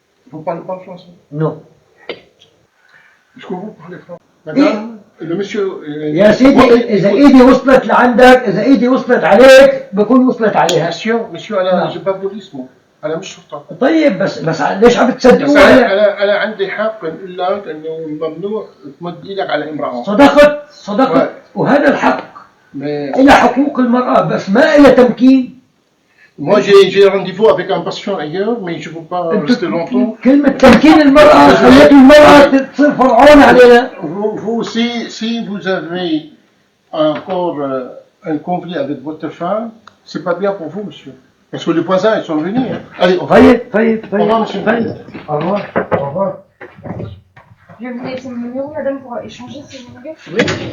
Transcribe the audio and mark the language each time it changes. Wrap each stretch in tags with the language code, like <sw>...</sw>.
<fr>Vous parlez pas français?</fr> <en>no</en> <fr>Est-ce que vous parlez français? Madame, le monsieur...</fr> <ar>يا سيدي إذا إيدي وصلت لعندك، إذا إيدي وصلت عليك بكون وصلت عليها.</ar> <fr>Monsieur,</fr> <ar>أنا</ar> <fr>j'ai pas police moi.</fr> <ar>أنا مش شرطة. طيب بس ليش عم بس تصدقوا؟ أنا عندي حق نقول لك إنه ممنوع تمد إيدك على امرأة. صدقت وهذا الحق. إلى حقوق المرأة بس ما إلى تمكين.</ar> <fr>Moi j'ai rendez-vous avec un patient ailleurs, mais je ne peux pas rester longtemps.</fr> <ar>كلمة تمكين المرأة خلت المرأة تصير فرعون علينا.</ar> <fr>Vous aussi, si vous avez encore un conflit avec votre femme, c'est pas bien pour vous, monsieur. Parce que les voisins, ils sont venus. Hein. Allez, au revoir. Au revoir, monsieur. Au revoir. Je vais vous laisser mon numéro, madame, pour échanger si vous voulez.</fr>